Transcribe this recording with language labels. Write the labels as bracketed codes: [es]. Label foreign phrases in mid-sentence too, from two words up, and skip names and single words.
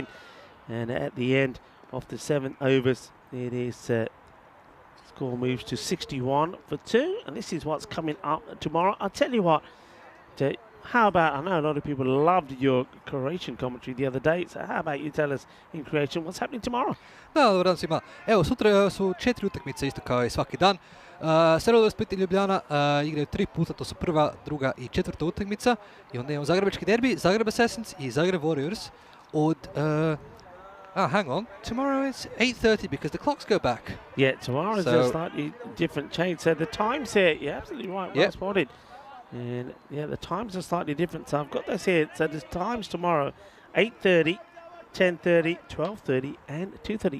[en] And at the end of the 7 overs, it is score moves to 61 for 2. And this is what's coming up tomorrow. I'll tell you what. How about, I know a lot of people loved your Croatian commentary the other day, so how about you tell us in Croatian what's happening tomorrow? [hr] Da, dobar dan svima. Evo, sutra su 4 utakmice isto kao i svaki dan. Sredovno Split i Ljubljana igraju 3 puta, to su prva, druga i četvrta utakmica. I onda imamo Zagrebački derbi, Zagreb Assassins i Zagreb Warriors od... [en] hang on. Tomorrow is 8:30 because the clocks go back. Yeah, tomorrow is a slightly different change. So the times here, you're absolutely right, well spotted. And yeah, the times are slightly different. So I've got this here. So there's times tomorrow, 8:30, 10:30, 12:30 and 2:30.